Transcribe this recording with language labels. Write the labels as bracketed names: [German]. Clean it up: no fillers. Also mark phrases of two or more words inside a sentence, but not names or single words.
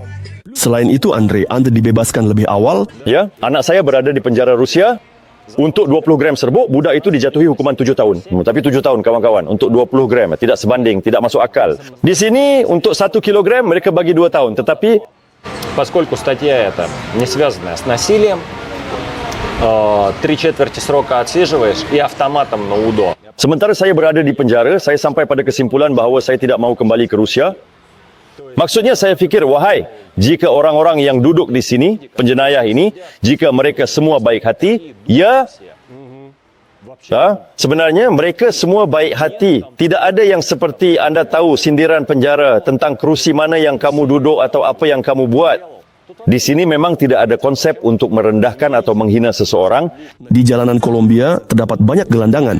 [Malay] Selain itu, Andrei dibebaskan lebih awal. Ya, anak saya berada di penjara Rusia. Untuk 20 gram serbuk, budak itu dijatuhi hukuman 7 tahun. Tapi 7 tahun kawan-kawan, untuk 20 gram. Tidak sebanding, tidak masuk akal. Di sini, untuk 1 kilogram, mereka bagi 2 tahun. Tetapi [Russian] Поскольку статья эта не связанная с насилием, 3/4 срока отсиживаешь и автоматом на УДО. [Malay] sementara saya berada di penjara, saya sampai pada kesimpulan bahawa saya tidak mahu kembali ke Rusia. Maksudnya saya fikir, wahai, jika orang-orang yang duduk di sini, penjenayah ini, jika mereka semua baik hati, ya, sebenarnya mereka semua baik hati. Tidak ada yang seperti anda tahu sindiran penjara tentang kerusi mana yang kamu duduk atau apa yang kamu buat. Di sini memang tidak ada konsep untuk merendahkan atau menghina seseorang. Di jalanan Kolombia terdapat banyak gelandangan.